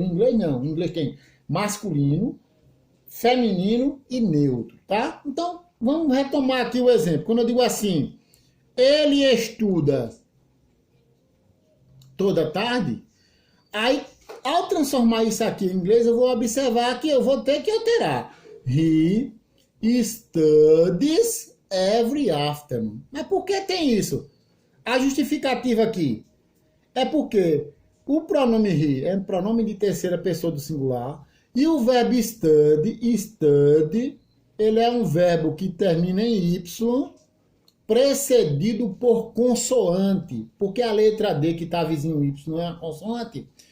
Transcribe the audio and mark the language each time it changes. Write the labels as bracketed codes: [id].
[pt] Em inglês não. Em inglês tem masculino, feminino e neutro, tá? Então, vamos retomar aqui o exemplo. Quando eu digo assim, ele estuda toda tarde, aí, ao transformar isso aqui em inglês, eu vou observar que eu vou ter que alterar. [en] He studies every afternoon. [pt] Mas por que tem isso? A justificativa aqui é porque o pronome he é um pronome de terceira pessoa do singular e o verbo study, ele é um verbo que termina em y, precedido por consoante, porque a letra D que está vizinho y não é uma consoante.